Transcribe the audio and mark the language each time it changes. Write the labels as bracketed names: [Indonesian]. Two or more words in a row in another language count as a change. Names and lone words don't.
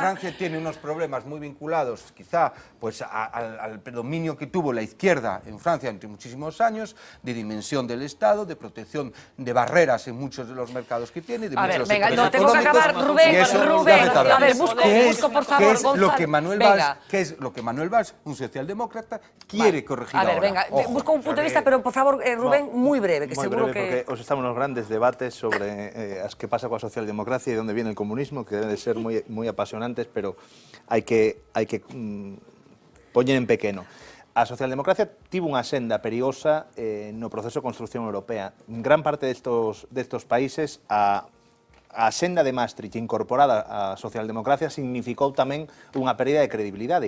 [Spanish] Francia tiene unos problemas muy vinculados, quizá, pues al predominio que tuvo la izquierda en Francia durante muchísimos años, de dimensión del Estado, de protección de barreras en muchos de los mercados que tiene, de muchos de los sectores económicos. Tengo que acabar, Rubén, a ver, busco por favor, Gonzalo. ¿Qué es lo que Manuel Valls, un socialdemócrata, quiere corregir ahora? A ver, venga, busco un punto de vista, pero por favor, Rubén, muy breve, que seguro que... [Galician] Porque os estamos nos grandes debates sobre as que pasa coa socialdemocracia e onde [Spanish] viene el comunismo, [Galician] que deben de ser moi apasionantes, pero hai que poñer en pequeno. A socialdemocracia tivo unha senda perigosa no proceso de construcción europea. En gran parte destos países a senda de Maastricht incorporada á socialdemocracia significou tamén unha pérdida de credibilidade.